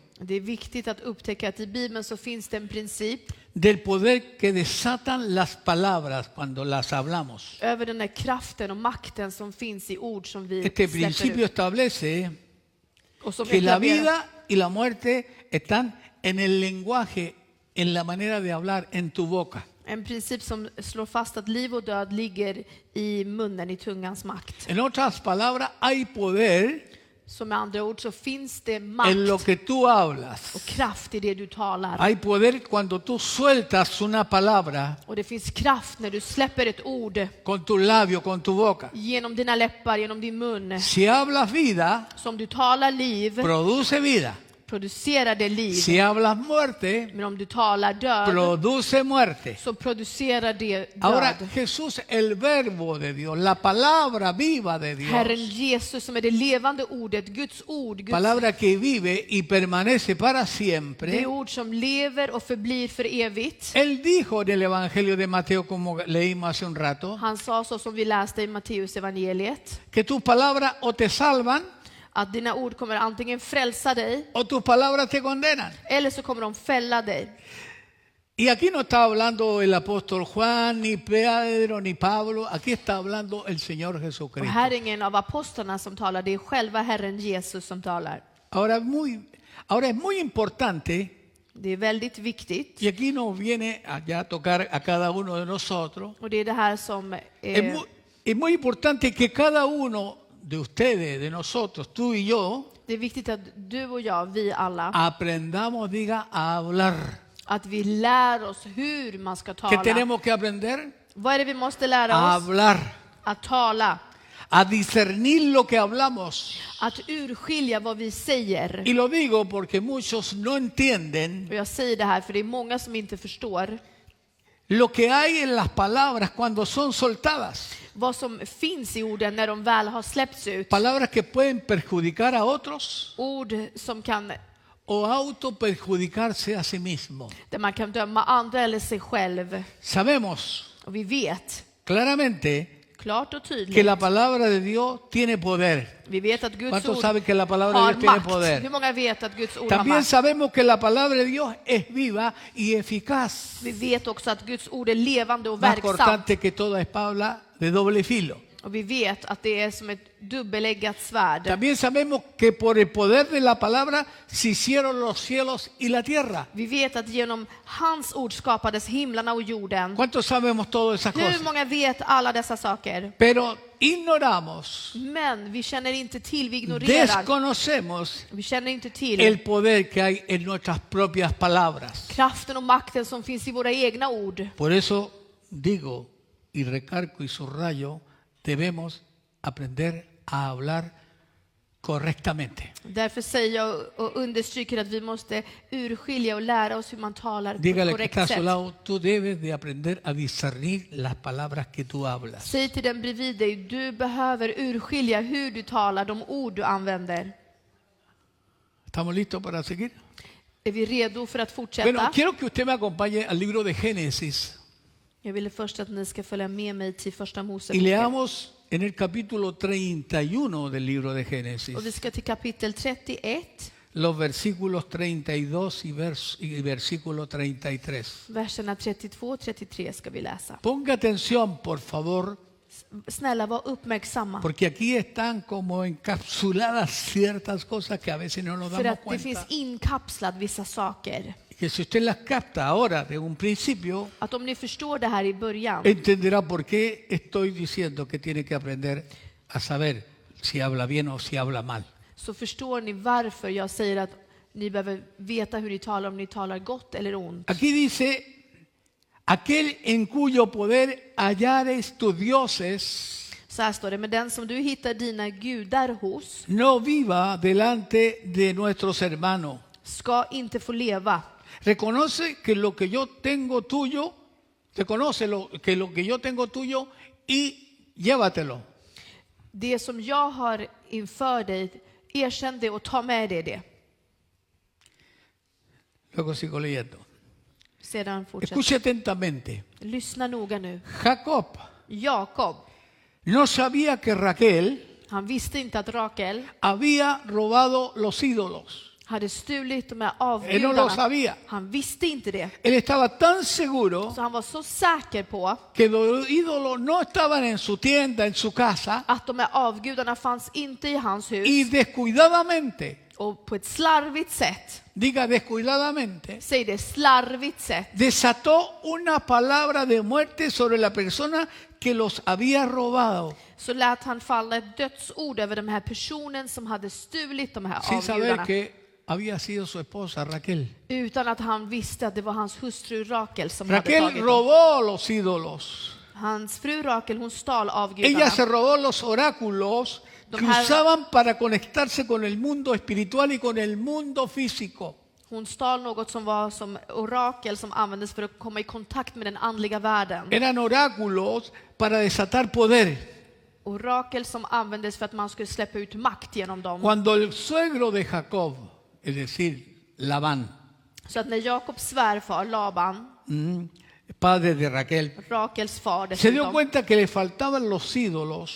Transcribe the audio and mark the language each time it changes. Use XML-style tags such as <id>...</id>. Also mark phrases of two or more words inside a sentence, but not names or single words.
<sv>Det är viktigt att upptäcka att i Bibeln så finns det en princip</sv> <es>del poder que desatan las palabras cuando las hablamos.</es> <sv>över den här kraften och makten som finns i ord som vi</sv> <es>Este</es> <sv>släpper</sv> <es>principio</es> <sv>ut.</sv> <es>establece</es> <sv>Och som</sv> <es>que la</es> <sv>etablerar-</sv> <es>vida y la muerte están en el lenguaje, en la manera de hablar, en tu boca.</es> <sv>En princip som slår fast att liv och död ligger i munnen, i tungans makt.</sv> <es>En otras palabras, hay poder</es> <sv>Så med andra ord så finns det</sv> <es>en lo</es> <sv>makt</sv> <es>que tú hablas.</es> <sv>och kraft i det du talar.</sv> <es>Hay poder cuando tú sueltas una palabra</es> <sv>Och det finns kraft när du släpper ett ord</sv> <es>con tu labio, con tu boca.</es> <sv>genom dina läppar, genom din mun.</sv> <es>Si hablas vida,</es> <sv>Som du talar liv,</sv> <es>produce vida.</es> <sv>producerar det liv.</sv> <es>Si hablas muerte,</es> <sv>Men om du talar död,</sv> <es>produce muerte.</es> <sv>så producerar det</sv> <es>Ahora</es> <sv>död.</sv> <es>Jesús, el verbo de Dios, la palabra viva de</es> <sv>Herren</sv> <es>Dios,</es> <sv>Jesus som är det levande ordet, Guds ord, Guds,</sv> <es>palabra que vive y permanece para</es> <sv>det</sv> <es>siempre.</es> <sv>ord som lever och förblir för evigt.</sv> <es>Él dijo en el Evangelio de Mateo, como leímos hace un rato,</es> <sv>Han sa så som vi läste i Matteus evangeliet,</sv> <es>que tus palabras o te salvan</es> <sv>att dina ord kommer antingen frälsa dig</sv> <es>o tus palabras te condenan.</es> <sv>eller så kommer de fälla dig.</sv> <es>Y aquí no está hablando el apóstol Juan, ni Pedro, ni Pablo. Aquí está hablando el Señor</es> <sv>Och</sv> <es>Jesucristo.</es> <sv>här är ingen av apostlarna som talar, det är själva Herren Jesus som talar.</sv> <es>Ahora es muy importante,</es> <sv>Det är väldigt viktigt.</sv> <es>y aquí nos viene a tocar a cada uno de nosotros.</es> <sv>Och det är det här som</sv> <es>Es muy importante que cada uno de ustedes, de nosotros, tú y yo,</es> <sv>det är viktigt att du och jag, vi alla,</sv> <es>aprendamos, diga, a hablar.</es> <sv>att vi lär oss hur man ska</sv> <es>¿Qué</es> <sv>tala.</sv> <es>tenemos que aprender?</es> <sv>Vad är det vi måste lära</sv> <es>A</es> <sv>oss?</sv> <es>hablar,</es> <sv>Att tala.</sv> <es>a discernir lo que hablamos.</es> <sv>Att urskilja vad vi säger.</sv> <es>Y lo digo porque muchos no entienden</es> <sv>Och jag säger det här för det är många som inte förstår</sv> <es>lo que hay en las palabras cuando son soltadas.</es> <sv>vad som finns i orden när de väl har släppts ut.</sv> <es>Palabras que pueden perjudicar a otros</es> <sv>Ord som kan,</sv> <es>o autoperjudicarse a sí mismo.</es> <sv>där man kan döma andra eller sig själv.</sv> <es>Sabemos</es> <sv>Och vi vet</sv> <es>claramente</es> <sv>klart och</sv> <es>que</es> <sv>tydligt.</sv> <es>la palabra de Dios tiene poder.</es> <sv>Vi vet att Guds</sv> <es>¿Cuántos</es> <sv>ord</sv> <es>saben que la palabra de</es> <sv>har</sv> <es>Dios tiene</es> <sv>makt.</sv> <es>poder?</es> <sv>Hur många vet att Guds ord har</sv> <es>También</es> <sv>makt?</sv> <es>sabemos que la palabra de Dios es viva y eficaz.</es> <sv>Vi vet också att Guds ord är levande och</sv> <es>Más</es> <sv>verksamt.</sv> <es>cortante que toda espada de doble filo.</es> <sv>Och vi vet att det är som ett dubbeleggat svärd.</sv> <es>También sabemos que por el poder de la palabra se hicieron los cielos y la tierra.</es> <sv>Vi vet att genom hans ord skapades himlarna och jorden.</sv> <es>¿Cuántos sabemos todas esas</es> <sv>Hur</sv> <es>cosas?</es> <sv>många vet alla dessa saker?</sv> <es>Pero ignoramos,</es> <sv>Men vi känner inte till, vi ignorerar.</sv> <es>desconocemos</es> <sv>Vi känner inte till</sv> <es>el poder que hay en nuestras propias palabras.</es> <sv>kraften och makten som finns i våra egna ord.</sv> <es>Por eso digo y recargo y subrayo, debemos aprender a hablar correctamente.</es> <sv>Därför säger jag och understryker att vi måste urskilja och lära oss hur man talar på</sv> <es>Dígale</es> <sv>ett</sv> <es>que está a</es> <sv>korrekt</sv> <es>su</es> <sv>sätt.</sv> <es>lado, tú debes de aprender a discernir las palabras que tú hablas.</es> <sv>Säg till den bredvid dig, du behöver urskilja hur du talar, de ord du använder.</sv> <es>¿Estamos listos para seguir?</es> <sv>Är vi redo för att</sv> <es>Bueno,</es> <sv>fortsätta?</sv> <es>quiero que usted me acompañe al libro de Génesis</es> <sv>Jag ville först att ni ska följa med mig till första</sv> <es>y</es> <sv>Moseboken.</sv> <es>leamos en el capítulo 31 del libro de Génesis,</es> <sv>Och vi ska till kapitel 31,</sv> <es>los versículos 32 y versículo 33.</es> <sv>verserna 32-33 ska vi läsa.</sv> <es>Ponga atención, por favor,</es> <sv>Snälla, var uppmärksamma.</sv> <es>porque aquí están como encapsuladas ciertas cosas que a veces no nos</es> <sv>För</sv> <es>damos</es> <sv>att det</sv> <es>cuenta.</es> <sv>finns inkapslat vissa saker.</sv> <es>Que si usted las capta ahora de un principio,</es> <sv>Att om ni förstår det här i början,</sv> <es>entenderá por qué estoy diciendo que tiene que aprender a saber si habla bien o si habla mal.</es> <sv>så förstår ni varför jag säger att ni behöver veta hur ni talar, om ni talar gott eller ont.</sv> <es>Aquí dice, aquel en cuyo poder hallares tus dioses,</es> <sv>Så här står det, men den som du hittar dina gudar hos</sv> <es>no viva delante de nuestros hermanos.</es> <sv>ska inte få leva.</sv> <es>Reconoce que lo que yo tengo tuyo Te conoce lo que yo tengo tuyo y llévatelo.</es> <sv>Det som jag har inför dig, erkänn det och ta med dig det.</sv> <es>Luego sigo leyendo.</es> <sv>Sedan fortsätter.</sv> <es>Escuche atentamente.</es> <sv>Lyssna noga nu.</sv> <es>Jacob</es> <sv>Jakob,</sv> <es>no sabía que Raquel</es> <sv>han visste inte att Rakel</sv> <es>había robado los ídolos.</es> <sv>hade stulit de här</sv> <es>Él no lo</es> <sv>avgudarna.</sv> <es>sabía.</es> <sv>Han visste inte det.</sv> <es>Él estaba tan seguro</es> <sv>Så han var så säker på</sv> <es>que los ídolos no estaban en su tienda, en su casa,</es> <sv>att de här avgudarna fanns inte i hans hus.</sv> <es>y descuidadamente,</es> <sv>Och på ett slarvigt sätt,</sv> <es>diga descuidadamente,</es> <sv>säg det, slarvigt sätt,</sv> <es>desató una palabra de muerte sobre la persona que los había robado,</es> <sv>så lät han falla ett dödsord över den här personen som hade stulit de här</sv> <es>sin saber</es> <sv>avgudarna.</sv> <es>que había sido su esposa Raquel.</es> <sv>Utan att han visste att det var hans hustru Rakel som hade</sv> <es>Raquel</es> <sv>tagit dem.</sv> <es>robó los ídolos.</es> <sv>Hans fru Rakel, hon stal</sv> <es>Ella</es> <sv>avgudarna.</sv> <es>se robó los oráculos que usaban para conectarse con el mundo espiritual y con el mundo físico.</es> <sv>Hon stal något som var som orakel som användes för att komma i kontakt med den andliga världen.</sv> <es>Eran oráculos para desatar poder.</es> <sv>Orakel som användes för att man skulle släppa ut makt genom dem.</sv> <es>Cuando el suegro de Jacob, es decir, Labán,</es> <sv>Så att när Jakobs svärfar Laban,</sv> <es>padre de Raquel,</es> <sv>Rakels far</sv> <es>se dio</es> <sv>dessutom,</sv> <es>cuenta que le faltaban los ídolos</es>